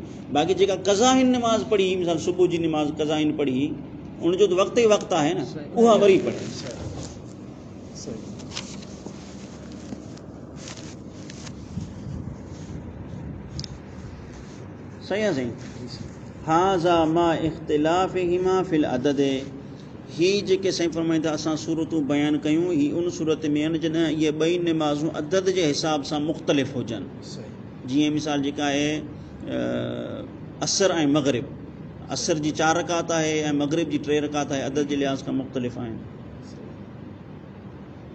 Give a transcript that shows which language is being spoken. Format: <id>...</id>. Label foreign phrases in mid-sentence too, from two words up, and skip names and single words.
<sd>बाक़ी जेका क़ज़ा हिन नमाज़ पढ़ी, मिसाल सुबुह जी नमाज़ क़ज़ा हिन पढ़ी, उनजो त वक़्तु ई वक़्तु आहे न, उहा वरी पढ़े। सही आहे साईं।</sd> <ar>هذا مع اختلافهما في العدد,</ar> <sd>ही जेके साईं फरमाईंदा असां सूरतूं बयानु कयूं, ही उन सूरत में आहिनि जॾहिं इहे ॿई नमाज़ूं अदद जे हिसाब सां मुख़्तलिफ़ हुजनि। जीअं मिसाल जेका आहे असर ऐं मग़रिब, असर जी 4 रकात आहे ऐं मग़रिब जी 3 रकात आहे, अदद जे लिहाज़ खां मुख़्तलिफ़ आहिनि।</sd>